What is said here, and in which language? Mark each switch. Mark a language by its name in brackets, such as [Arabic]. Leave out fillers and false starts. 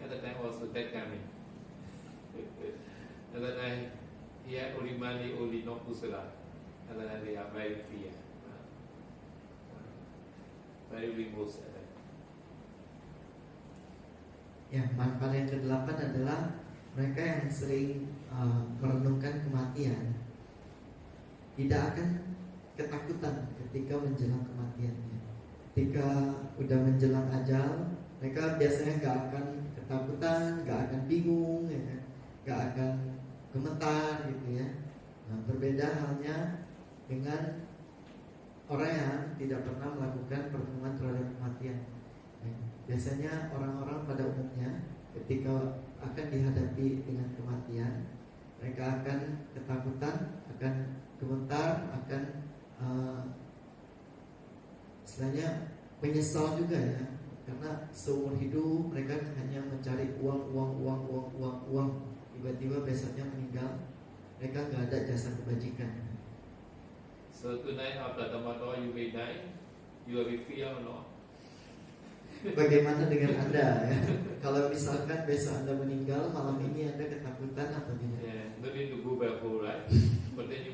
[English] At the time also that coming. At the time, here only money, only no kusala. At the time they are very fear, very remote. [Indonesian] Ya, manfaat yang ke-8 adalah mereka yang sering merenungkan kematian tidak akan ketakutan ketika menjelang kematiannya. Ketika udah menjelang ajal, mereka biasanya gak akan ketakutan, gak akan bingung, ya kan? Gak akan gemetar gitu ya. Nah, berbeda halnya dengan orang yang tidak pernah melakukan perenungan terhadap kematian. Biasanya orang-orang pada umumnya ketika akan dihadapi dengan kematian, mereka akan ketakutan, akan gemetar, akan istilahnya menyesal juga ya, karena seumur hidup mereka hanya mencari uang. Tiba-tiba besoknya meninggal, mereka nggak ada jasa kebajikan. [English] So tonight after tomorrow you may die, you will be fear or not? [Indonesian] Bagaimana dengan Anda ya? Kalau misalkan besok Anda meninggal, malam ini Anda ketakutan atau tidak? [English] Yeah, no need to go back home, right? But